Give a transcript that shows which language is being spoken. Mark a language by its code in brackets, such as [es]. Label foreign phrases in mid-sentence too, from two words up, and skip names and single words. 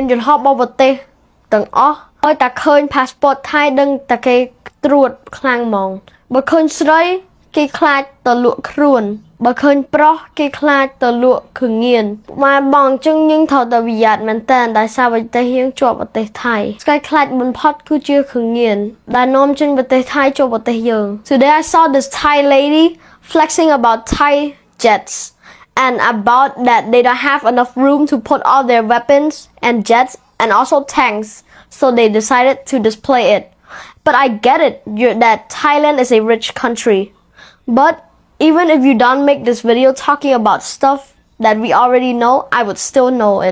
[km] យន្តហោះរបស់ប្រទេសទាំងអស់ឲ្យតែឃើញ passport ថៃដឹងតែគេត្រួតខ្លាំងហ្មងបើឃើញស្រីគេខ្លាចទៅលក់ខ្លួនបើឃើញប្រុសគេ ខ្លាចទៅលក់គ្រឿងញៀនម៉ែបងចឹងយើងត្រូវតែប្រយ័ត្នមែនតើដោយសារប្រទេសយើងជាប់ប្រទេសថៃស្កែខ្លាច បំផុតគឺជាគ្រឿងញៀនដែលនាំចេញប្រទេសថៃចូលប្រទេសយើង [en] Today I saw this Thai lady flexing about Thai jets and about that they don't have enough room to put all their weapons and jets and also tanks so they decided to display it but I get it that Thailand is a rich country but even if you don't make this video talking about stuff that we already know, I would still know it.